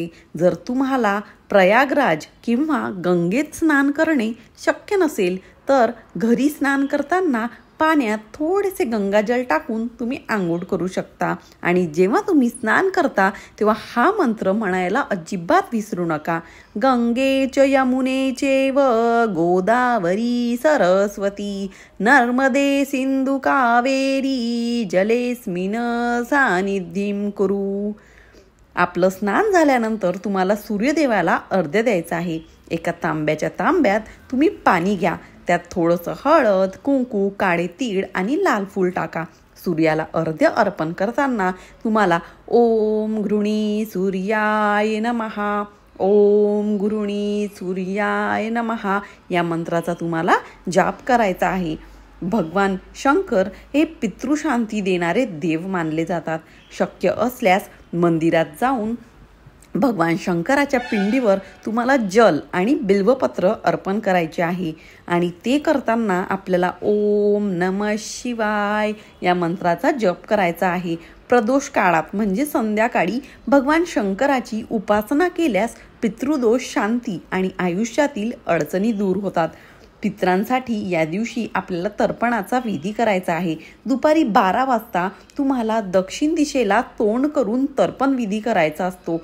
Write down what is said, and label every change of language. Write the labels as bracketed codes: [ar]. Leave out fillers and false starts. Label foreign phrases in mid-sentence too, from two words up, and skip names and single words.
[mr] जर तुम्हाला प्रयागराज किंवा गंगेत स्नान करणे शक्य नसेल तर घरी स्नान करताना पाण्यात थोडेसे गंगाजल टाकून तुम्ही आंघोळ करू शकता. आणि जेव्हा तुम्ही स्नान करता तेव्हा हा मंत्र म्हणायला अजिबात विसरू नका. [sa] गंगे च यमुने चैव गोदावरी सरस्वती नर्मदे सिंधू कावेरी जलेस्मिन सानिध्यं कुरु. [mr] आपलं स्नान झाल्यानंतर तुम्हाला सूर्यदेवाला अर्घ्य द्यायचं आहे. एका तांब्याच्या तांब्यात तुम्ही पाणी घ्या. त्यात थोडंसं हळद, कुंकू, काळे तीळ आणि लाल फूल टाका. सूर्याला अर्घ्य अर्पण करताना तुम्हाला [sa] ओम गृणी सूर्याय नमः, ओम गृणी सूर्याय नमः [mr] या मंत्राचा तुम्हाला जाप करायचा आहे. भगवान शंकर हे पितृशांती देणारे देव मानले जातात. शक्य असल्यास मंदिरात जाऊन भगवान शंकराच्या पिंडीवर तुम्हाला जल आणि बिल्वपत्र अर्पण करायचे आहे. आणि ते करताना आपल्याला [sa] ओम नमः शिवाय [mr] या मंत्राचा जप करायचा आहे. प्रदोष काळात म्हणजे संध्याकाळी भगवान शंकराची उपासना केल्यास पितृदोष शांती आणि आयुष्यातील अडचणी दूर होतात. पितरांसाठी या दिवशी आपल्याला तर्पणाचा विधी करायचा आहे. दुपारी 12 वाजता तुम्हाला दक्षिण दिशेला तोंड करून तर्पण विधी करायचा असतो.